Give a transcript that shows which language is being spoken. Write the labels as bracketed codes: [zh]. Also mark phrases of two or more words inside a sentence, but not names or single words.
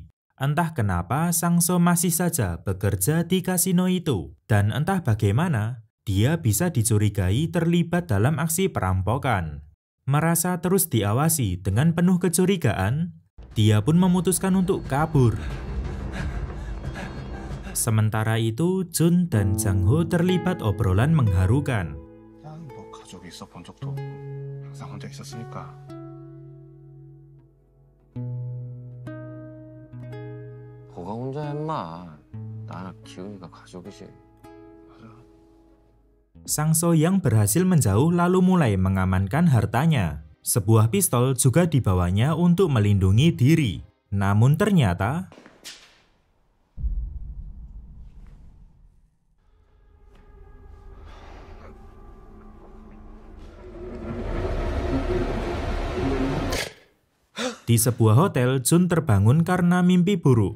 [id] Entah kenapa Sang-so masih saja bekerja di kasino itu, dan entah bagaimana dia bisa dicurigai terlibat dalam aksi perampokan. Merasa terus diawasi dengan penuh kecurigaan, dia pun memutuskan untuk kabur. Sementara itu, Jun dan Jang-ho terlibat obrolan mengharukan. [ko] 뭐 가족이 있어 본 적도 없고 항상 혼자 있었으니까. 뭐가 혼자야 인마. 나랑 기훈이가 가족이지. [id] Sang-so yang berhasil menjauh lalu mulai mengamankan hartanya. Sebuah pistol juga dibawanya untuk melindungi diri. Namun ternyata di sebuah hotel, Jun terbangun karena mimpi buruk.